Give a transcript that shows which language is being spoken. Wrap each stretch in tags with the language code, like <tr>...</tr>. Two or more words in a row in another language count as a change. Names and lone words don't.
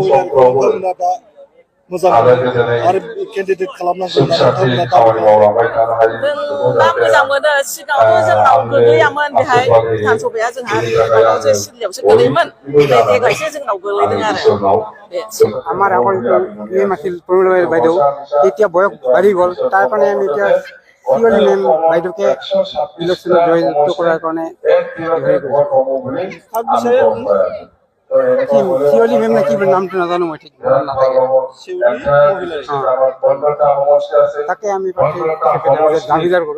<brx>महिलारिखौ समफ्रावबो नोंथांमोना दा मोजां आलो मोनो गोजोनै आरो केन्डिडेट खालामनांगौ सुख होनना सान्थि नोंथांमोना दाबि खामानि खालामो। मावलांबाय थानो हायो जों दा मोजां मोनो सिगाङावथ' जोंनाव गोग्लैयामोन बेहाय बिधान सभाया जोंहा ओरै माबायावसो सिदलियावसो गोलैयोमोन ओमफ्राय देग्लायसो जोंनाव गोलैदों आरो बे</brx> <as>আমাৰ আকৌ মেম আছিল পৰিমল বাইদেউ এতিয়া বয়স বাঢ়ি গ'ল তাৰ কাৰণে আমি এতিয়া শিৱলী মেম বাইদেউকে ইলেকশ্যনত জয়যুক্ত কৰাৰ কাৰণে শিৱলী মেম নে কি বুলি নামটো নাজানো মই ঠিক মনত নাথাকে তাকে আমি দাবিদাৰ কৰোঁ</as>